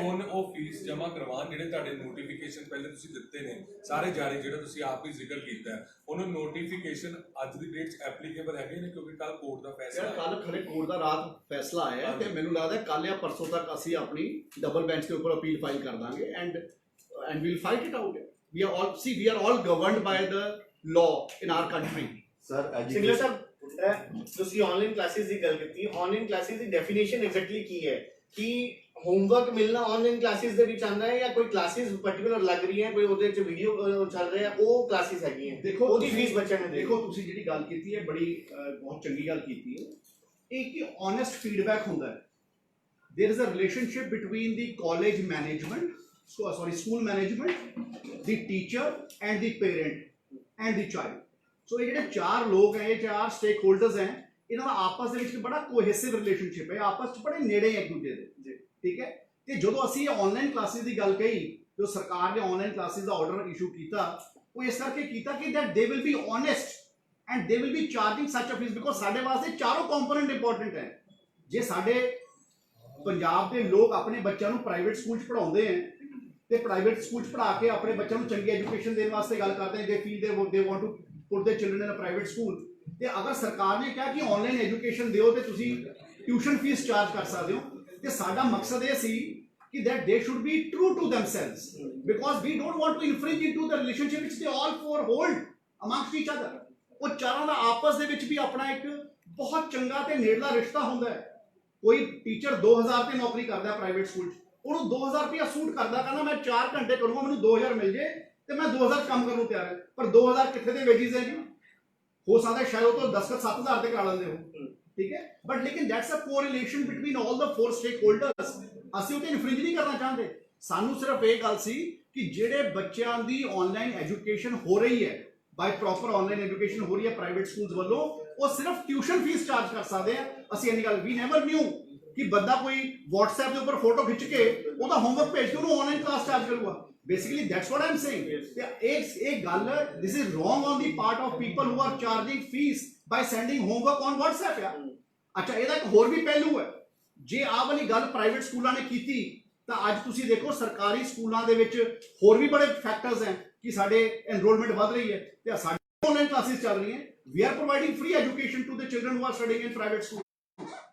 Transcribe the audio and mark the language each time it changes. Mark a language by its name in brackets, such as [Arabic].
[Punjabi] ਹੁਣ ਉਹ ਫੀਸ ਜਮ੍ਹਾਂ ਕਰਵਾਉਣ ਜਿਹੜੇ ਤੁਹਾਡੇ ਨੋਟੀਫਿਕੇਸ਼ਨ ਪਹਿਲੇ ਤੁਸੀਂ ਦਿੱਤੇ ਨੇ ਸਾਰੇ ਜਾਰੀ, ਜਿਹੜਾ ਤੁਸੀਂ ਆਪ ਹੀ ਜ਼ਿਕਰ ਕੀਤਾ ਹੈ, ਉਹਨਾਂ ਨੋਟੀਫਿਕੇਸ਼ਨ ਅੱਜ ਦੀ ਡੇਟ 'ਚ ਐਪਲੀਕੇਬਲ ਹੈਗੇ ਨੇ ਕਿਉਂਕਿ ਕੱਲ ਕੋਰਟ ਦਾ ਫੈਸਲਾ ਹੈ। ਕੱਲ ਖਰੇ ਕੋਰਟ ਦਾ ਰਾਤ ਫੈਸਲਾ ਆਇਆ ਹੈ ਤੇ ਮੈਨੂੰ ਲੱਗਦਾ ਕੱਲ ਜਾਂ ਪਰਸੋਂ ਤੱਕ ਅਸੀਂ ਆਪਣੀ ਡਬਲ ਬੈਂਚ ਦੇ ਉੱਪਰ ਅਪੀਲ ਫਾਈਲ ਕਰ ਦਾਂਗੇ and [English] we'll fight it out। we are all governed by the law in our country। [Punjabi] Sir Singla ਸਾਹਿਬ ਤੁਸੀਂ ਆਨਲਾਈਨ ਕਲਾਸਿਸ ਦੀ ਗੱਲ ਕੀਤੀ, ਆਨਲਾਈਨ ਕਲਾਸਿਸ ਦੀ ਡੈਫੀਨੇਸ਼ਨ ਐਗਜ਼ੈਕਟਲੀ ਕੀ ਹੈ? ਕਿ ਹੋਮਵਰਕ ਮਿਲਣਾ ਆਨਲਾਈਨ ਕਲਾਸਿਸ ਦੇ ਵਿੱਚ ਆਉਂਦਾ ਹੈ ਜਾਂ ਕੋਈ ਕਲਾਸਿਸ ਪਾਰਟਿਕੂਲਰ ਲੱਗ ਰਹੀ ਹੈ, ਕੋਈ ਉਹਦੇ ਵਿੱਚ ਵੀਡੀਓ ਚੱਲ ਰਿਹਾ ਹੈ, ਉਹ ਕਲਾਸਿਸ ਹੈਗੀਆਂ? ਦੇਖੋ ਉਹਦੀ ਫੀਸ ਬੱਚਿਆਂ ਨੇ ਦੇਖੋ ਤੁਸੀਂ ਜਿਹੜੀ ਗੱਲ ਕੀਤੀ ਹੈ ਬੜੀ ਬਹੁਤ ਚੰਗੀ ਗੱਲ ਕੀਤੀ ਹੈ। ਇਹ ਕਿ ਓਨੈਸਟ ਫੀਡਬੈਕ ਹੁੰਦਾ ਹੈ। [English] there is a relationship between the college management, school management, the teacher and the parent and the child। [Punjabi] ਸੋ ਇਹ ਜਿਹੜੇ ਚਾਰ ਲੋਕ ਹੈ, ਇਹ ਚਾਰ ਸਟੇਕ ਹੋਲਡਰਸ ਹੈ, ਇਹਨਾਂ ਦਾ ਆਪਸ ਦੇ ਵਿੱਚ ਬੜਾ ਕੋਹੈਸਿਵ ਰਿਲੇਸ਼ਨਸ਼ਿਪ ਹੈ, ਆਪਸ 'ਚ ਬੜੇ ਨੇੜੇ ਇੱਕ ਦੂਜੇ ਦੇ, ਠੀਕ ਹੈ। ਤੇ ਜਦੋਂ ਅਸੀਂ ਆਨਲਾਈਨ ਕਲਾਸਿਸ ਦੀ ਗੱਲ ਕਹੀ, ਜੋ ਸਰਕਾਰ ਨੇ ਆਨਲਾਈਨ ਕਲਾਸਿਸ ਦਾ ਆਰਡਰ ਇਸ਼ੂ ਕੀਤਾ, ਉਹ ਇਸ ਕਰਕੇ ਕੀਤਾ ਕਿ [English] that they will be honest and they will be charging such a fees because [Punjabi] ਸਾਡੇ ਵਾਸਤੇ ਚਾਰੋਂ ਕੰਪੋਨੈਂਟ ਇੰਪੋਰਟੈਂਟ ਹੈ। ਜੇ ਸਾਡੇ ਪੰਜਾਬ ਦੇ ਲੋਕ ਆਪਣੇ ਬੱਚਿਆਂ ਨੂੰ ਪ੍ਰਾਈਵੇਟ ਸਕੂਲ 'ਚ ਪੜ੍ਹਾਉਂਦੇ ਹੈ ਤੇ ਪ੍ਰਾਈਵੇਟ ਸਕੂਲ 'ਚ ਪੜ੍ਹਾ ਕੇ ਆਪਣੇ ਬੱਚਿਆਂ ਨੂੰ ਚੰਗੀ ਐਜੂਕੇਸ਼ਨ ਦੇਣ ਵਾਸਤੇ ਗੱਲ ਕਰਦੇ ਨੇ, [English] they feel they want to put their children in a private school। [Punjabi] ਤੇ ਅਗਰ ਸਰਕਾਰ ਨੇ ਕਿਹਾ ਕਿ ਆਨਲਾਈਨ ਐਜੂਕੇਸ਼ਨ ਦਿਓ ਤੇ ਤੁਸੀਂ ਟਿਊਸ਼ਨ ਫੀਸ ਚਾਰਜ ਕਰ ਸਕਦੇ ਹੋ, ਤੇ ਸਾਡਾ ਮਕਸਦ ਇਹ ਸੀ ਕਿ [English] that they should be true to themselves because we don't want to infringe into the relationship which they all four hold amongst each other। [Punjabi] ਉਹ ਚਾਰਾਂ ਦਾ ਆਪਸ ਦੇ ਵਿੱਚ ਵੀ ਆਪਣਾ ਇੱਕ ਬਹੁਤ ਚੰਗਾ ਤੇ ਨੇੜਲਾ ਰਿਸ਼ਤਾ ਹੁੰਦਾ ਹੈ। ਕੋਈ ਟੀਚਰ 2000 ਤੇ ਨੌਕਰੀ ਕਰਦਾ ਪ੍ਰਾਈਵੇਟ ਸਕੂਲ 'ਚ, ਉਹਨੂੰ 2000 ਰੁਪਇਆ ਸੂਟ ਕਰਦਾ, ਕਹਿੰਦਾ ਮੈਂ 4 ਘੰਟੇ ਕਰੂੰਗਾ, ਮੈਨੂੰ 2000 ਮਿਲ ਜੇ ਤੇ ਮੈਂ 2000 ਕੰਮ ਕਰਨ ਨੂੰ ਤਿਆਰ ਹਾਂ। ਪਰ 2000 ਕਿੱਥੇ ਦੇ ਵੇਜਿਸ ਹੈ ਜੀ? ਹੋ ਸਕਦਾ ਸ਼ਾਇਦ ਉਹ ਤੋਂ 10-7000 ਤੇ ਕਰਾ ਲੈਂਦੇ ਹੋ, ਠੀਕ ਹੈ। [English] But ਲੇਕਿਨ that's a correlation between all the 4 stakeholders. [Punjabi] ਅਸੀਂ ਉਹ ਤੇ ਇਨਫ੍ਰਿੰਜ ਨਹੀਂ ਕਰਨਾ ਚਾਹੁੰਦੇ। ਸਾਨੂੰ ਸਿਰਫ ਇਹ ਗੱਲ ਸੀ ਕਿ ਜਿਹੜੇ ਬੱਚਿਆਂ ਦੀ ਆਨਲਾਈਨ ਐਜੂਕੇਸ਼ਨ ਹੋ ਰਹੀ ਹੈ, ਬਾਈ ਪ੍ਰੋਪਰ ਆਨਲਾਈਨ ਐਜੂਕੇਸ਼ਨ ਹੋ ਰਹੀ ਹੈ ਪ੍ਰਾਈਵੇਟ ਸਕੂਲਸ ਵੱਲੋਂ, ਉਹ ਸਿਰਫ ਟਿਊਸ਼ਨ ਫੀਸ ਚਾਰਜ ਕਰ ਸਕਦੇ ਆ। ਅਸੀਂ ਇੰਨੀ ਗੱਲ ਵੀ [English] never knew [Punjabi] ਕਿ ਬੰਦਾ ਕੋਈ WhatsApp ਦੇ ਉੱਪਰ ਫੋਟੋ ਖਿੱਚ ਕੇ ਉਹਦਾ ਹੋਮਵਰਕ ਭੇਜ ਕੇ ਉਹਨੂੰ ਆਨਲਾਈਨ ਕਲਾਸ ਚਾਰਜ ਕਰੂਗਾ। [English] Basically that's what I'm saying। [Punjabi] ਇਹ ਗੱਲ, [English] this is wrong on the part of people who are charging fees by sending homework on WhatsApp ਯਾਰ। [Punjabi] ਅੱਛਾ, ਇਹਦਾ ਇੱਕ ਹੋਰ ਵੀ ਪਹਿਲੂ ਹੈ। ਜੇ ਆਹ ਵਾਲੀ ਗੱਲ ਪ੍ਰਾਈਵੇਟ ਸਕੂਲਾਂ ਨੇ ਕੀਤੀ ਤਾਂ ਅੱਜ ਤੁਸੀਂ ਦੇਖੋ ਸਰਕਾਰੀ ਸਕੂਲਾਂ ਦੇ ਵਿੱਚ ਹੋਰ ਵੀ ਬੜੇ ਫੈਕਟਰਸ ਹੈ ਕਿ ਸਾਡੇ ਐਨਰੋਲਮੈਂਟ ਵੱਧ ਰਹੀ ਹੈ ਤੇ ਸਾਡੀ ਆਨਲਾਈਨ ਕਲਾਸਿਸ ਚੱਲ ਰਹੀਆਂ। [English] We are providing free education to the children who are studying in private school.